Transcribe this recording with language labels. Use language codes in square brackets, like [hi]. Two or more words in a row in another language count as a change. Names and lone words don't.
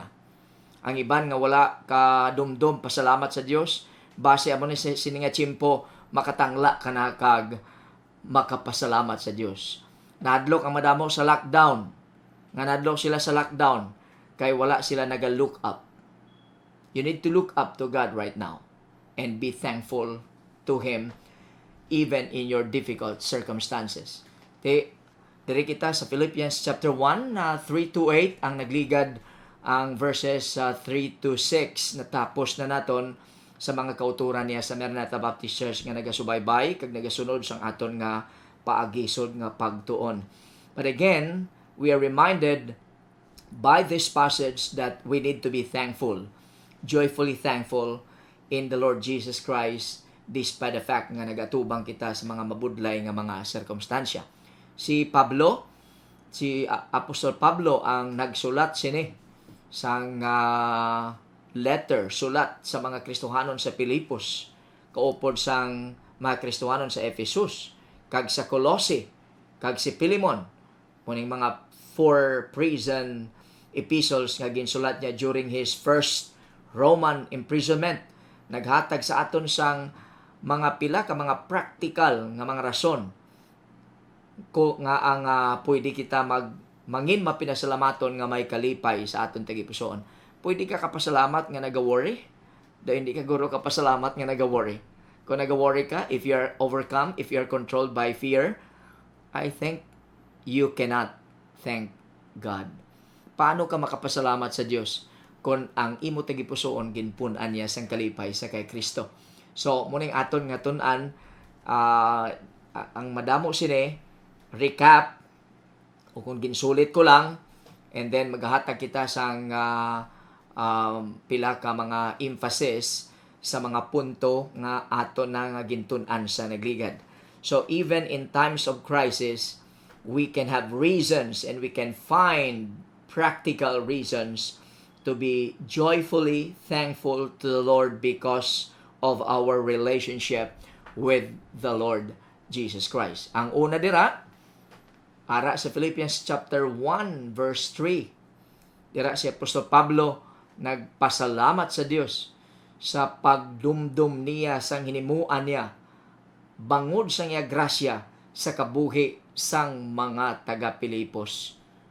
[hil] Ang iban nga wala ka dumdum pasalamat sa Dios, base amo ni sini nga tiyempo makatangla ka na kag makapasalamat sa Dios. Nadlok ang madamo sa lockdown. Nga nadlok sila sa lockdown kay wala sila naga-look up. [en] You need to look up to God right now and be thankful to Him even in your difficult circumstances. [hil] Diri kita sa Philippians chapter 1, 3-8 ang nagligad ang verses 3-6 natapos na naton sa mga kauturan niya sa Maranatha Baptist Church nga nagasubaybay kag nagasunod sang aton nga paagisod nga pagtuon. [en] But again, we are reminded by this passage that we need to be thankful, joyfully thankful in the Lord Jesus Christ despite the fact [hil] nga nagatubang kita sa mga mabudlay nga mga sirkumstansya. Si Apostol Pablo ang nagsulat sini sang letter, sulat sa mga Kristohanon sa Pilipos, kaupod sang mga Kristohanon sa Ephesus, kag sa Colossae, kag si Philemon, kuning mga 4 [en] prison epistles [hil] nga ginsulat niya [en] during his first Roman imprisonment. [hil] Naghatag sa aton sang mga pila ka mga practical nga mga rason ko nga ang pwede kita mangin mapinasalamaton nga may kalipay sa aton tagipusoon. Pwede ka kapasalamat nga naga-worry? Dahil hindi ka guro kapasalamat nga naga-worry. Kung naga-worry ka, [en] if you are overcome, if you are controlled by fear, I think you cannot thank God. [hil] Paano ka makapasalamat sa Dios kung ang imo tagipusoon ginpun-an niya sang kalipay sa kay Kristo? So, muning aton nga tun-an, ang madamo sini, recap, o kung ginsulit ko lang, [en] and then [hil] maghahatag kita sang pila ka mga emphasis sa mga punto nga aton na nga gintun-an sa nagligad. [en] So, even in times of crisis, we can have reasons and we can find practical reasons to be joyfully thankful to the Lord because of our relationship with the Lord Jesus Christ. [hil] Ang una dira, ara sa Philippians chapter 1 verse 3. Dira si Apostol Pablo nagpasalamat sa Dios sa pagdumdum niya sang hinimuan niya bangod sa iya grasya sa kabuhi sang mga taga-Pilipos.